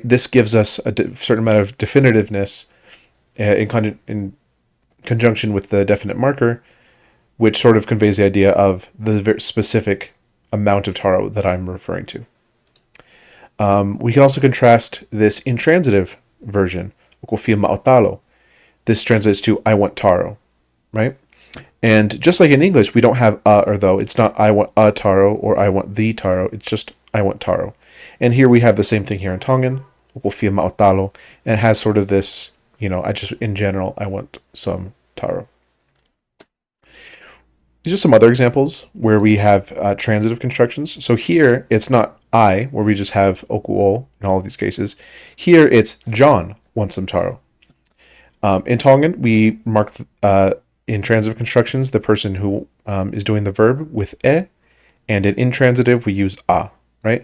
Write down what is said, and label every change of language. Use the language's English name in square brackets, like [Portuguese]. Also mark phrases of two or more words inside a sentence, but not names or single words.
[English] This gives us a certain amount of definitiveness in conjunction with the definite marker, which sort of conveys the idea of the very specific amount of taro that I'm referring to. We can also contrast this intransitive version. [Tongan] Ko fia ma'otalo. [English] This translates to I want taro, right? And just like in English, we don't have or though. It's not I want a taro or I want the taro. It's just I want taro. And here we have the same thing here in Tongan. [Tongan] Ko fia ma'otalo. [English] And it has sort of this, I just, in general, I want some taro. These are some other examples where we have transitive constructions. So here, it's not I, where we just have okuo in all of these cases. Here, it's John wants some taro. In Tongan, we mark in transitive constructions the person who is doing the verb with e, and in intransitive, we use a, right?